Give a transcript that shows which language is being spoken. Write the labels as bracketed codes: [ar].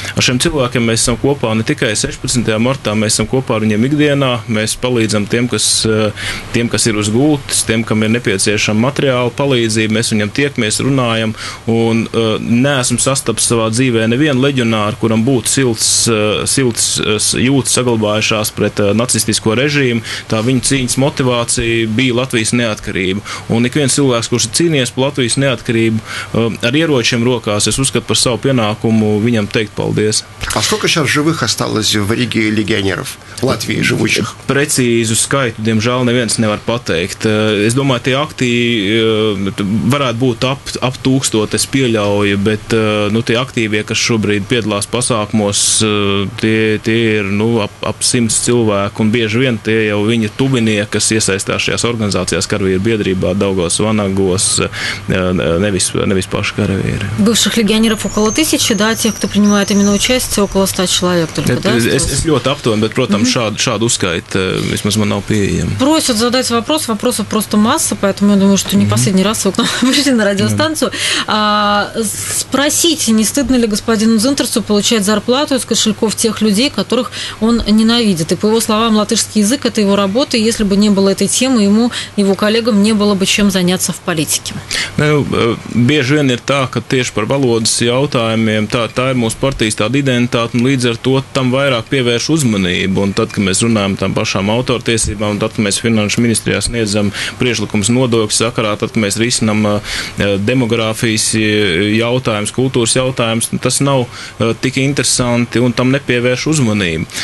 [lv] Ar šiem cilvēkiem mēs esam kopā ne tikai 16. martā, mēs esam kopā ar viņiem ikdienā, mēs palīdzam tiem, kas ir uz gultas, tiem, kam ir nepieciešama materiāla palīdzība, mēs viņam tiekamies, runājam, un neesam sastapis savā dzīvē nevienu leģionāru, kuram būtu silts jūtas saglabājušās pret nacistisko režīmu. Tā viņa cīņas motivācija bija Latvijas neatkarība. Un ik viens cilvēks, kurš ir cīnījies par Latvijas neatkarību ar ieročiem rokās, es uzskatu par savu pienākumu viņam teikt paldies. [ru] А сколько сейчас живых осталось в Риге легионеров в Латвии живущих? [lv] Precīzu skaitu, diemžēl, neviens nevar pateikt. Es domāju, tie aktīvi varētu būt ap 1000, es pieļauju, bet tie aktīvie, kas šobrīd piedalās pasākumos, tie ir ap 100 cilvēku, un bieži vien tie jau viņi viņi tuvinieki, kas iesaistās šajās organizācijās, karavīru biedrībā, Daugavas Vanagos, nevis paši karavīри. [ru] Бывших легионеров около 1000, да, тех, кто принимает именно участие, около 100 человек только, да? [lv] Es ļoti aptuveni, bet, protams, šādu uzskaitu vismаз man nav pieejama. [ru] Просят задать вопрос, вопросов просто масса, поэтому я думаю, что не последний раз вы к нам пришли на радиостанцию. Спросите, не стыдно ли господину Дзинтерсу получать зарплату из кошельков тех людей, которых он ненавидит. И по его словам, латышский язык – это его работа, и если бы не было этой темы, ему, его коллегам не было бы чем заняться в политике. [lv] Bieži vien ir tā, ka tieši par valodas jautājumiem tā ir mūsu partijas tāda identitāte, un līdz ar to tam vairāk pievērš uzmanību. Un tad, kad mēs runājam tam pašām autortiesībām, un tad, kad mēs finanšu ministrijā sniedzam priekšlikums nodokļu sakarā, tad, kad mēs risinam demogrāfijas jautājums, kultūras jautājums, tas nav tik interesanti un tam nepievērš uzmanību.